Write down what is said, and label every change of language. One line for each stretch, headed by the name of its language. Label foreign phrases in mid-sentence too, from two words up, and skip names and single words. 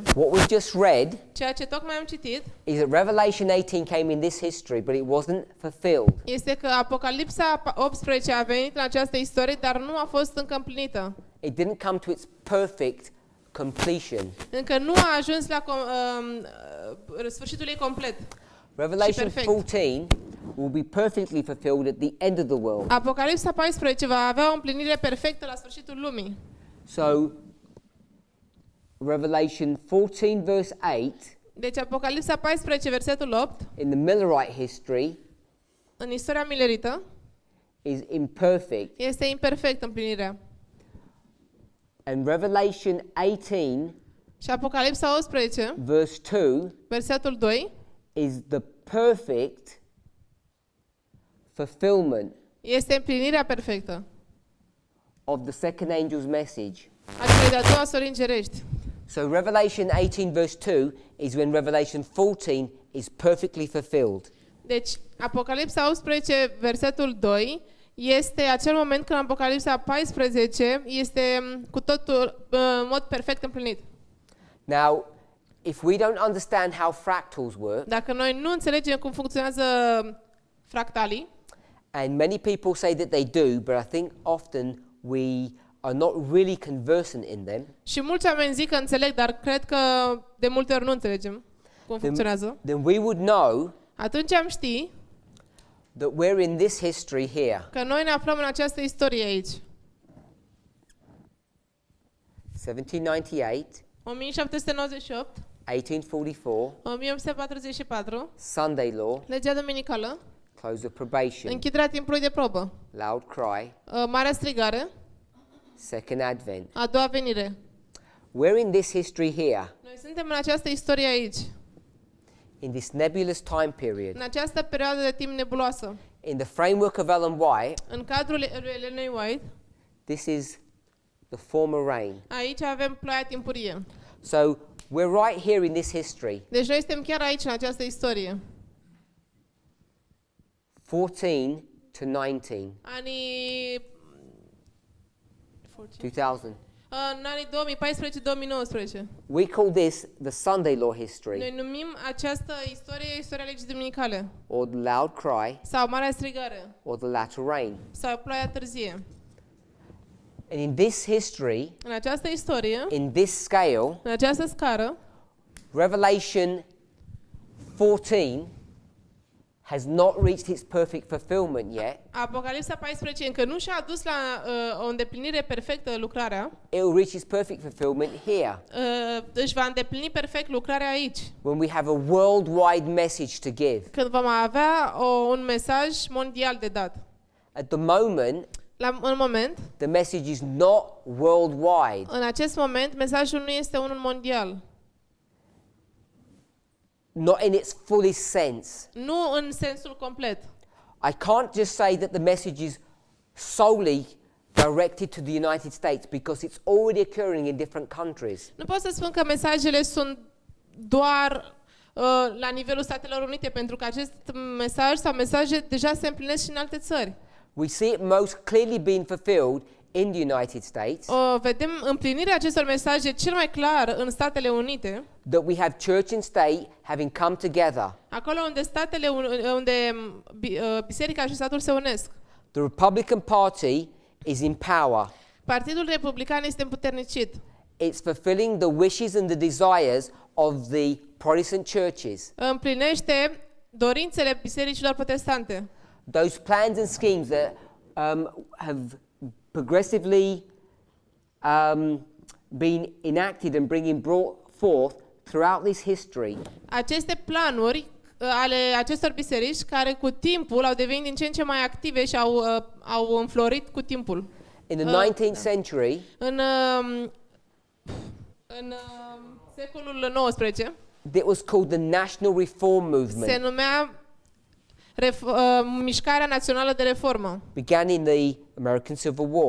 English: What we've just read
Romanian: Ceea ce tocmai am citit
English: is that Revelation 18 came in this history, but it wasn't fulfilled.
Romanian: este că Apocalipsa 18 a venit în această istorie, dar nu a fost încă împlinită.
English: It didn't come to its perfect completion.
Romanian: Încă nu a ajuns la sfârșitul ei complet.
English: Revelation 14 will be perfectly fulfilled at the end of the world.
Romanian: Apocalipsa 14 va avea o împlinire perfectă la sfârșitul lumii.
English: So, Revelation 14 verse 8,
Romanian: Deci Apocalipsa 14 versetul 8,
English: in the Millerite history,
Romanian: în istoria milerită,
English: is imperfect.
Romanian: este imperfect împlinirea.
English: And Revelation 18
Romanian: Și Apocalipsa 18,
English: verse 2
Romanian: versetul 2,
English: is the perfect fulfillment
Romanian: este împlinirea perfectă
English: of the second angel's message.
Romanian: a celei de-a doua sori îngerești.
English: So Revelation 18 verse 2 is when Revelation 14 is perfectly fulfilled.
Romanian: Deci Apocalipsa 18, versetul 2, este acel moment când Apocalipsa 14 este cu totul în mod perfect împlinit.
English: Now, if we don't understand how fractals work,
Romanian: Dacă noi nu înțelegem cum funcționează fractalii,
English: and many people say that they do, but I think often we are not really conversant in them,
Romanian: și mulți oameni zic că înțeleg, dar cred că de multe ori nu înțelegem cum funcționează,
English: then we would know
Romanian: atunci am ști
English: that we're in this history here.
Romanian: că noi ne aflăm în această istorie aici.
English: 1798,
Romanian: 1798,
English: 1844,
Romanian: 1844,
English: Sunday law,
Romanian: legea dominicală,
English: close of probation,
Romanian: închiderea timpului de probă,
English: loud cry,
Romanian: marea strigare,
English: second advent.
Romanian: a doua venire.
English: We're in this history here,
Romanian: Noi suntem în această istorie aici,
English: in this nebulous time period,
Romanian: în această perioadă de timp nebuloasă.
English: in the framework of Ellen White.
Romanian: În cadrul lui Ellen White,
English: This is the former rain.
Romanian: aici avem ploaia timpurie.
English: So we're right here in this history,
Romanian: Deci noi suntem chiar aici, în această istorie.
English: 14 to 19,
Romanian: Anii 2000. în anii 2014-2019.
English: We call this the Sunday law history,
Romanian: Noi numim această istorie istoria legii duminicale
English: or the loud cry,
Romanian: sau marea strigare
English: or the latter rain.
Romanian: sau ploaia târzie.
English: And in this history,
Romanian: În această istorie,
English: in this scale,
Romanian: în această scară,
English: Revelation 14 has not reached its perfect fulfillment yet.
Romanian: Apocalipsa 14 încă nu și-a adus la o îndeplinire perfectă lucrarea,
English: It will reach its perfect fulfillment here,
Romanian: își va îndeplini perfect lucrarea aici,
English: when we have a worldwide message to give.
Romanian: când vom avea un mesaj mondial de dat.
English: At the moment,
Romanian: În moment,
English: the message is not worldwide.
Romanian: în acest moment, mesajul nu este unul mondial.
English: Not in its fullest sense.
Romanian: Nu în sensul complet.
English: I can't just say that the message is solely directed to the United States because it's already occurring in different countries.
Romanian: Nu pot să spun că mesajele sunt doar la nivelul Statelor Unite, pentru că acest mesaj sau mesaje deja se împlinesc și în alte țări.
English: We see it most clearly being fulfilled in the United States,
Romanian: Vedem împlinirea acestor mesaje cel mai clar în Statele Unite,
English: that we have church and state having come together.
Romanian: acolo unde biserica și statul se unesc.
English: The Republican Party is in power.
Romanian: Partidul Republican este împuternicit.
English: It's fulfilling the wishes and the desires of the Protestant churches.
Romanian: Împlinește dorințele bisericilor protestante.
English: Those plans and schemes that have progressively been enacted and brought forth throughout this history.
Romanian: Aceste planuri ale acestor biserici care cu timpul au devenit din ce în ce mai active și au înflorit cu timpul.
English: In the 19th century,
Romanian: În secolul XIX
English: it was called the National Reform Movement.
Romanian: se numea Mișcarea Națională de Reformă,
English: Began in the American Civil War.